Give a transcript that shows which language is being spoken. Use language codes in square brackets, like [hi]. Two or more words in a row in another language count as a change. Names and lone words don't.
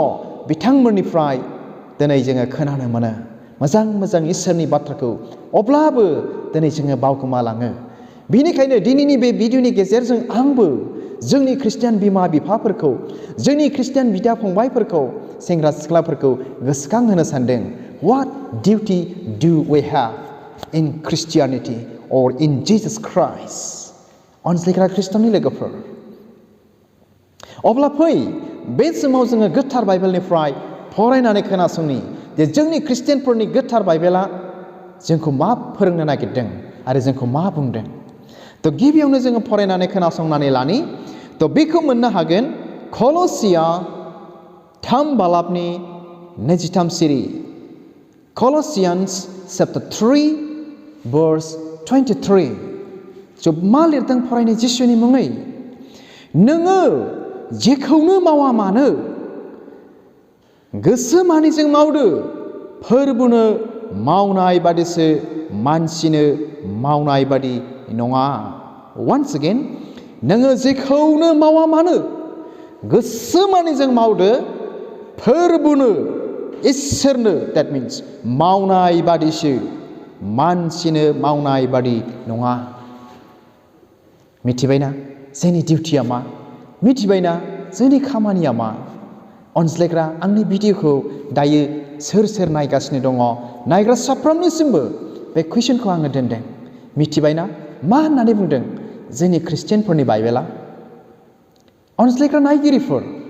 [brx] बिथांमोननिफ्राय दिनै जोङो खोनानो मोनो मोजां इसोरनि बाथ्राखौ, अब्लाबो दिनै जोङो बावगोमालाङो। बेनिखायनो दिनैनि बे भिडिअनि गेजेरजों आंबो जोंनि ख्रिस्टियान बिमा बिफाफोरखौ, जोंनि ख्रिस्टियान बिदा फंबायफोरखौ, सेंग्रा सिख्लाफोरखौ गोसोखां होनो सानदों। [en] What duty do we have in Christianity or in Jesus Christ? [brx] अनज्लायग्रा ख्रिस्ट'नि लोगोफोर, अब्ला फै बे समाव जोङो गोथार बाइबेलनिफ्राय फरायनानै खोनासंनि जे जोंनि ख्रिस्टियानफोरनि गोथार बाइबेला जोंखौ मा फोरोंनो नागिरदों आरो जोंखौ मा बुंदों। गिबियावनो जोङो फरायनानै खोनासंनानै लानि। बेखौ मोननो हागोन कल'सिया 3 बालाबनि 23 सिरि। [en] Colossians chapter 3 verse 23. [brx] मा लिरदों फरायनो जिसुनि मुङै? नोङो जेखौनो मावा मानो गोसो मानिजों मावदो, फोरबोनो मावनाय बादिसो, मानसिनो मावनाय बादि नङा। [en] Once again, [brx] नोङो जेखौनो मावा मानो गोसो मानि जों मावदो फोरबुनो इसोरनो [en] that means [brx] मावनाय बादिसो मानसिनो मावनाय बादि नङा मिथिबायना जोंनि डिउटिया मा मिथिबायना जोंनि खामानिया मा अनज्लायग्रा आंनि भिडिअखौ दायो सोर सोर नायगासिनो दङ नायग्रा साफ्रोमनिसिमबो बे कुइसनखौ आङो दोनदों मिथिबायना मा होननानै बुंदों जोंनि ख्रिस्टियानफोरनि बाइबेला अनज्लायग्रा नायगिरिफोर